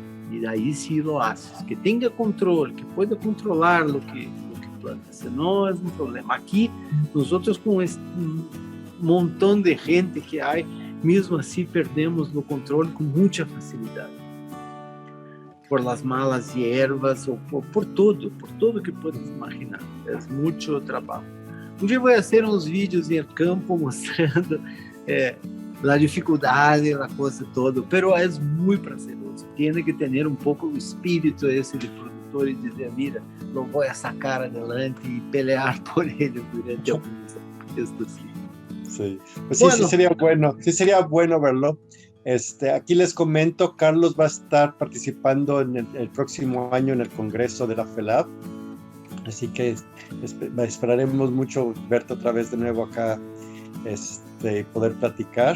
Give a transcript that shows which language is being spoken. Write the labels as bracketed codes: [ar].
[pt] E daí sim [es] lo haces, [pt] que tenha controle, que [es] pueda controlar [pt] o que planta, senão é um problema. Aqui, nós outros com esse montão de gente que há, mesmo assim perdemos o controle com muita facilidade. [es] Por las malas hierbas, [pt] ou por tudo que [es] puedes imaginar. [pt] É muito trabalho. Um dia vou fazer uns vídeos em campo mostrando a dificuldade, a coisa toda, [es] pero [pt] é muito prazeroso. [es] Tiene [pt] que ter um pouco o espírito esse de produtor e dizer, [es] mira, [pt] não vou [es] sacar adelante [pt] e [es] pelear [pt] por ele durante alguns anos. [es] Sí, pues sí, bueno. Sí sería bueno verlo. Aquí les comento, Carlos va a estar participando en el próximo año en el Congreso de la FELAB, así que esperaremos mucho verte otra vez de nuevo acá poder platicar.